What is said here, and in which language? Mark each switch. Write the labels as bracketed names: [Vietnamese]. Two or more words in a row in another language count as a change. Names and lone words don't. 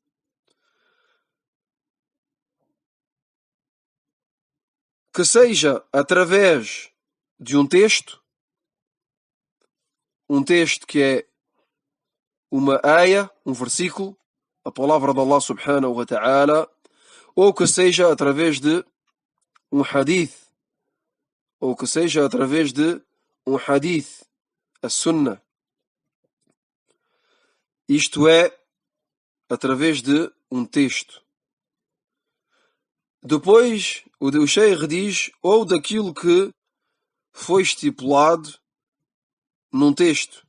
[Portuguese] Que seja através de um texto que é uma aya, um versículo, a palavra de [Arabic] الله سبحانه وتعالى, [Portuguese] ou que seja através de um hadith, ou que seja através de um hadith, a sunnah. Isto é, através de um texto. Depois, o Sheikh diz, ou daquilo que foi estipulado num texto.